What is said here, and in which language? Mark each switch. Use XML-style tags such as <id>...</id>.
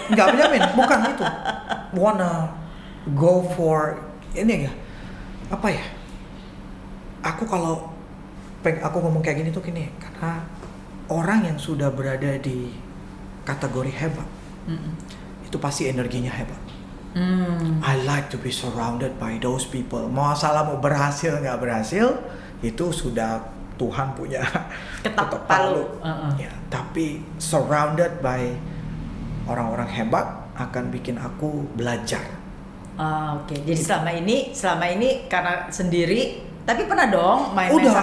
<id>Nggak menjamin, bukan itu.</id> <en>Wanna go for</en> <id>ini ya, apa ya? Aku kalau aku ngomong kayak gini tuh gini, karena orang yang sudah berada di kategori hebat, itu pasti energinya hebat.</id> <en>I like to be surrounded by those people.</en> <id>Masalah mau berhasil nggak berhasil, itu sudah Tuhan punya ketok palu. Ya, tapi</id> <en>surrounded by</en> <id>orang-orang hebat akan bikin aku belajar. Oke. Jadi selama ini karena sendiri, tapi pernah dong main-main sama</id>